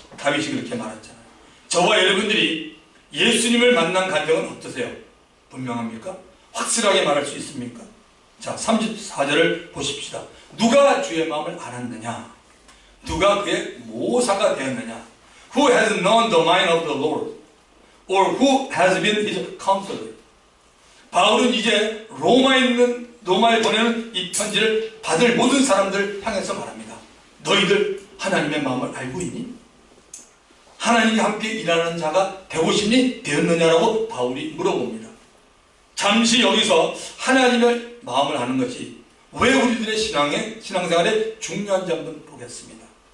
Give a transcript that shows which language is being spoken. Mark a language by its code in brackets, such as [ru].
[ko] 다윗이 그렇게 말했잖아요. 저와 여러분들이 예수님을 만난 간증은 어떠세요? 분명합니까? 확실하게 말할 수 있습니까? 자, 34절을 보십시다. 누가 주의 마음을 알았느냐? 누가 그의 모사가 되었느냐? [en] Who has known the mind of the Lord? Or who has been his counselor? [ko] 바울은 이제 로마에 보내는 이 편지를 받을 모든 사람들 향해서 말합니다. 너희들 하나님의 마음을 알고 있니? 하나님과 함께 일하는 자가 되고 싶니? 되었느냐라고 바울이 물어봅니다. 잠시 여기서 하나님의 마음을 아는 것이 왜 우리들의 신앙생활에 중요한지 한번 보겠습니다.